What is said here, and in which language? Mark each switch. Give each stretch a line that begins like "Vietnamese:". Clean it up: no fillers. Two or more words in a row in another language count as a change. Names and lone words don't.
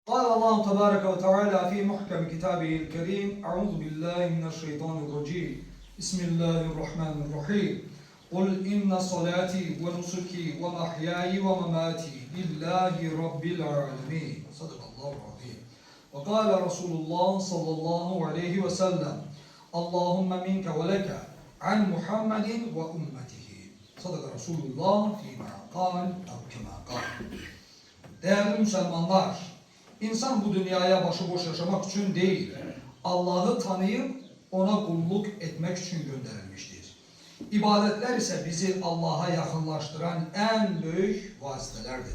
Arabic: قال الله تبارك وتعالى في محكم كتابه الكريم أعوذ بالله من الشيطان الرجيم بسم الله الرحمن الرحيم قل إن صلاتي ونسكي ومحياي ومماتي لله رب العالمين صدق الله العظيم وقال رسول الله صلى الله عليه وسلم اللهم منك ولك عن محمد وأمته صدق رسول الله فيما قال أو كما قال.
Turkish: Değerli Müslümanlar, İnsan bu dünyaya başıboş yaşamak için değil, Allah'ı tanıyıp ona kulluk etmek için gönderilmiştir. İbadetler ise bizi Allah'a yakınlaştıran en büyük vasıtelerdir.